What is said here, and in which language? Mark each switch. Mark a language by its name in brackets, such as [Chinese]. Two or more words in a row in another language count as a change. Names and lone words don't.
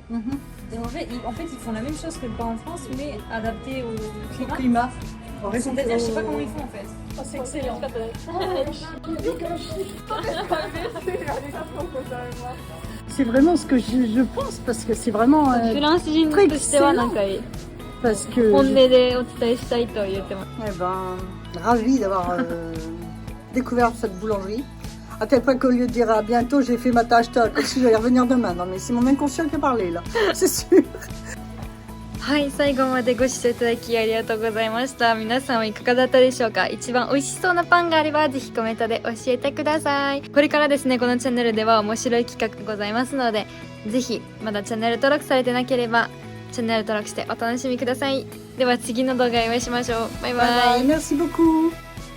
[French] Et en fait, ils font la même chose que le pain en France, mais adapté au Au climat. climat. Au C'est-à-dire, je sais pas comment ils font en fait. Oh, c'est excellent. C'est vraiment ce que je pense, parce que c'est vraiment... [Japanese] フランス人としてはなんか [French] parce que... [Japanese] 本音でお伝えしたいと言ってます。 [French] Eh ben, ravi d'avoir découvert cette boulangerie. À tel point qu'au lieu de dire à bientôt, j'ai fait ma tâche, comme si j'allais revenir demain. Non, mais c'est mon inconscient qui a parlé, là. C'est sûr. [Japanese] はい、最後までご視聴いただきありがとうございました。皆さんはいかがだったでしょうか？一番美味しそうなパンがあればぜひコメントで教えてください。これからですね、このチャンネルでは面白い企画ございますので、ぜひまだチャンネル登録されてなければチャンネル登録してお楽しみください。では次の動画でお会いしましょう。バイバイ。 [English] Bye bye, [French] merci beaucoup.